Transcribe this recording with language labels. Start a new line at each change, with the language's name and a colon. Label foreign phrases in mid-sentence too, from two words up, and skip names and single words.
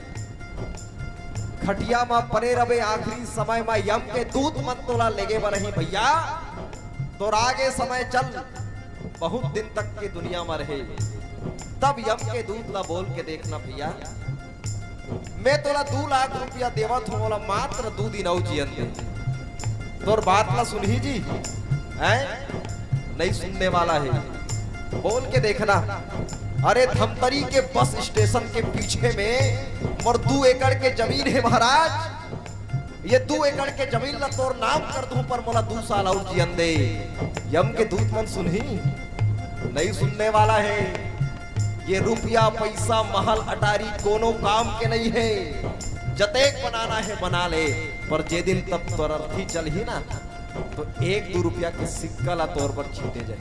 Chhattisgarhi: खटिया में परे रबे आखिरी समय में यम के दूत मत तोला लेगे बरही भैया, तो आगे समय चल बहुत दिन तक के दुनिया में रहे, तब यम के दूत ला बोल के देखना भैया, मैं तोला 2 लाख रुपया देवत हूं, बोला मात्र 2 दिन और जियन दे। तोर बात ला सुनही जी हैं? नहीं सुनने वाला है, बोल के देखना। अरे धमतरी के बस स्टेशन के पीछे में मोर 2 एकड़ के जमीन है महाराज, ये 2 एकड़ के जमीन ला तोर नाम कर दूं, पर मोला 2 साल और जियन दे। यम के दूत मन सुनही? नहीं सुनने वाला है। ये रुपया पैसा महल अटारी कोनो काम के नहीं है, जतेक बनाना है बना ले, पर जे दिन तब तोर अर्थी चल ही ना, तो 1-2 रुपया के सिक्का ला तोर पर छीटे जाए।